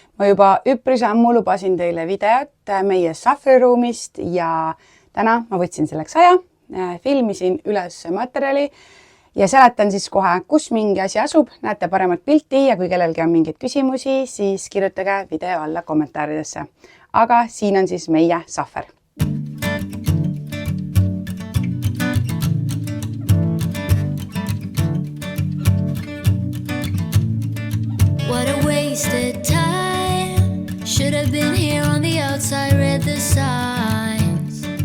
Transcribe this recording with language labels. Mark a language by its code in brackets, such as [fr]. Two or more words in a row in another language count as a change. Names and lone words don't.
[et] Ma juba üpris ammu lubasin teile videot meie sahvriruumist ja täna ma võtsin selleks aja, filmisin üles materjali ja seletan siis kohe, kus mingi asi asub, näete paremat pilti ja kui kellelgi on mingeid küsimusi, siis kirjutage video alla kommentaaridesse. Aga siin on siis meie sahver. [en] What a wasted time. Should have been here on the outside, read the signs.